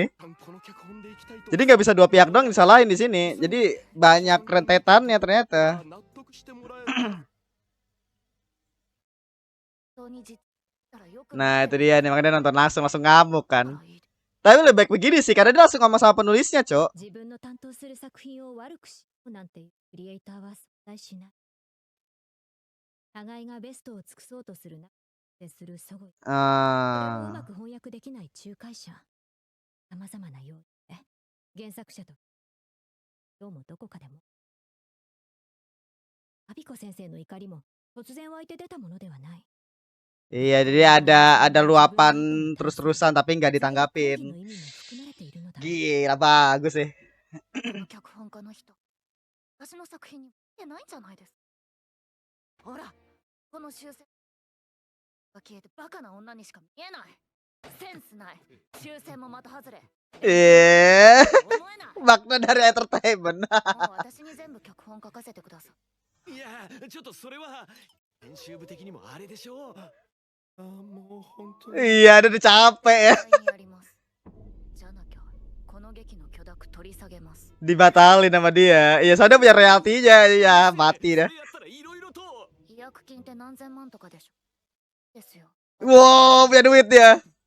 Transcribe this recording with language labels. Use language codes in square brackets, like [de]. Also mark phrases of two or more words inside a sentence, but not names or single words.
[id] Jadi nggak bisa dua pihak dong disalahin di sini. Jadi banyak rentetannya ternyata. Nah itu dia nih, makanya dia nonton langsung ngamuk kan. Tapi lebih baik begini sih, karena dia langsung ngomong sama penulisnya, Cok. Ah. [ja] 原作者とどうもどこかでもアビコ先生の怒りも突然湧いて出たものではない。 [id] Iya, jadi ada luapan terus-terusan tapi nggak ditanggapin. Gila, bagus sih. [ja] この脚本家の人、私の作品に見てないんじゃないですか。ほら、この修正が消えてバカな女にしか見えない。センスない。修正も的外れ。 [id] makna dari entertainment. [ja] もう私に全部脚本書かせてください。いやちょっとそれは編集部的にもあれでしょう。 [id] Iya, udah capek ya. Dibatalin sama dia. Iya, soalnya punya royaltinya. Ya, mati dah. Wow, punya duit dia.